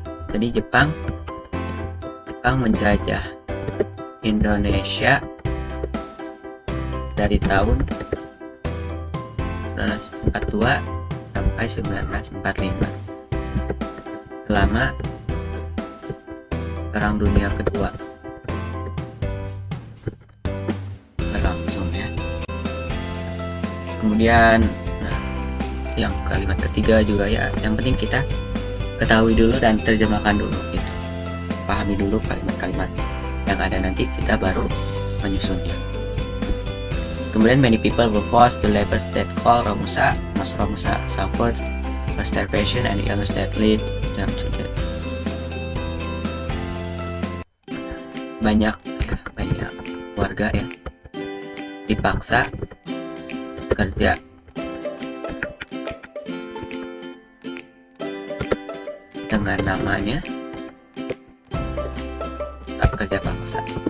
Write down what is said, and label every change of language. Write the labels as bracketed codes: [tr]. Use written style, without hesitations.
[id] Jadi Jepang menjajah Indonesia dari tahun 1942 sampai 1945, selama Perang Dunia Kedua berlangsung ya. Kemudian yang kalimat ketiga juga ya, yang penting kita ketahui dulu dan terjemahkan dulu gitu. Pahami dulu kalimat-kalimat yang ada, nanti kita baru menyusunnya. [en] Kemudian many people were forced to labor state called Romusa. Most Romusa suffered starvation and illness that lead them to death. [id] Banyak warga ya dipaksa kerja dengan namanya kerja paksa.